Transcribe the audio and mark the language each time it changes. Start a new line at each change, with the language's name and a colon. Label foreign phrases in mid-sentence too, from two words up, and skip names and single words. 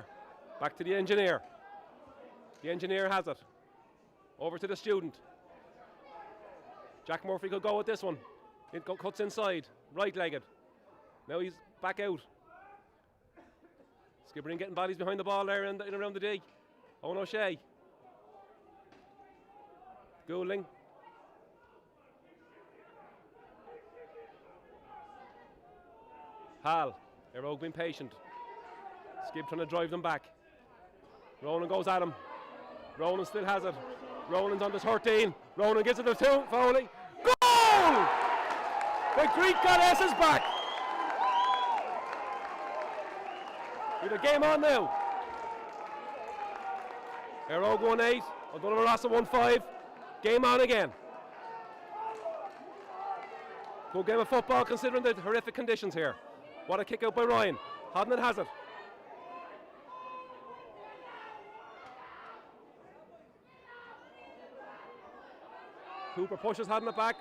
English: Back to the engineer. The engineer has it. Over to the student. Jack Murphy could go with this one. It cuts inside. Right-legged. Now he's back out. Skibbereen getting bodies behind the ball there in around the D. Owen O'Shea. Goulding. Hal. Éire being patient. Skib trying to drive them back. Ronan goes at him. Ronan still has it. Ronan's on the 13. Ronan gets it to 2. Foley. Goal! The Greek goddess is back. With a game on now. Éire 1-8. O'Donovan Rossa 1-5. Game on again. Good game of football considering the horrific conditions here. What a kick out by Ryan. Hodnett has it. Cooper pushes Hodnett back.